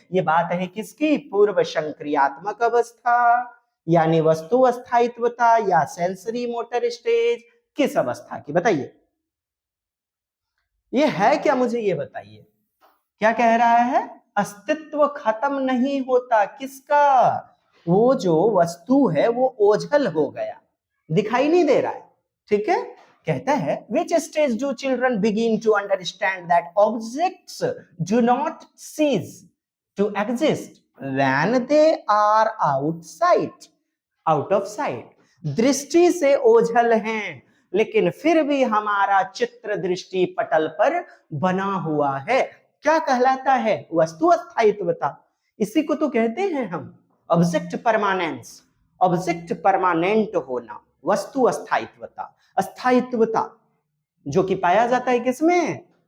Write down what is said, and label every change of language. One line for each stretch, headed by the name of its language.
Hindi: ये बात है किसकी? पूर्व संक्रियात्मक अवस्था, यानी वस्तु अस्थायित्वता, या सेंसरी मोटर स्टेज, किस अवस्था की? बताइए, ये है क्या? मुझे ये बताइए, क्या कह रहा है? अस्तित्व खत्म नहीं होता। किसका? वो जो वस्तु है वो ओझल हो गया, दिखाई नहीं दे रहा है। ठीक है, कहता है
English: which stage do children begin to understand that objects do not cease, to exist when they are out of sight.
Hindi: दृष्टि से ओझल हैं, लेकिन फिर भी हमारा चित्र दृष्टि पटल पर बना हुआ है। क्या कहलाता है? वस्तु अस्थायित्वता। इसी को तो कहते हैं हम ऑब्जेक्ट परमानेंस, ऑब्जेक्ट परमानेंट होना, वस्तु अस्थायित्वता, अस्थायित्वता जो कि पाया जाता है किसमें?